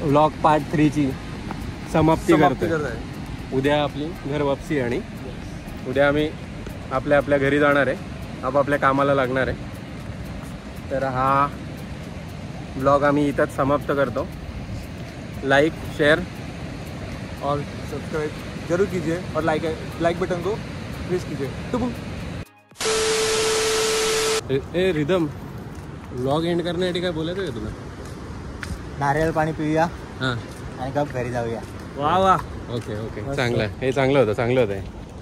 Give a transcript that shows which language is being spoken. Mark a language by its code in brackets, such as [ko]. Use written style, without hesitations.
[mr] Vlog part 3ची समाप्ती करत आहे. उद्या आपली घर वापसी आणि उद्या आम्ही आपल्या घरी जाणार आहे, आपापल्या कामाला लागणार आहे. तर हा ब्लॉग आम्ही इथंच समाप्त करतो. [hi] लाइक, शेयर और सब्सक्राइब जरूर कीजिए और लाइक बटन को प्रेस कीजिए. [mr] ए रिदम व्लॉग एंड करण्यासाठी काय बोलायचं का तुला? नारळ पाणी पिऊया हां आणि गप घरी जाऊया. वा वा. ओके ओके चांगलं आहे. हे चांगलं होतं चांगलं होतं.